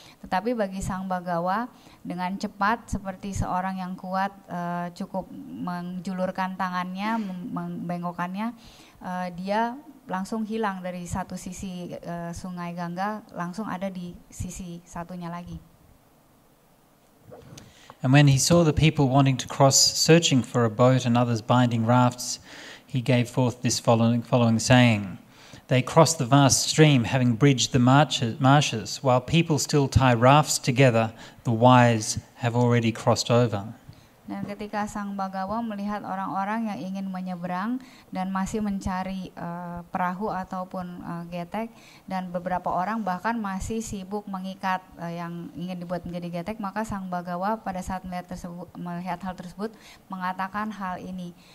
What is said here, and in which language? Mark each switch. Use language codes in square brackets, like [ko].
[id] Tetapi bagi Sang Bagawa dengan cepat seperti seorang yang kuat, cukup menjulurkan tangannya, membengkokkannya, dia langsung hilang dari satu sisi Sungai Gangga, langsung ada di sisi satunya lagi. [en] And when he saw the people wanting to cross, searching for a boat and others binding rafts, he gave forth this following saying, "They crossed the vast stream, having bridged the marshes, while people still tie rafts together, the wise have already crossed over." [id] Dan ketika Sang Bagawa melihat orang-orang yang ingin menyeberang dan masih mencari perahu ataupun getek, dan beberapa orang bahkan masih sibuk mengikat yang ingin dibuat menjadi getek, maka Sang Bagawa pada saat melihat hal tersebut mengatakan hal ini.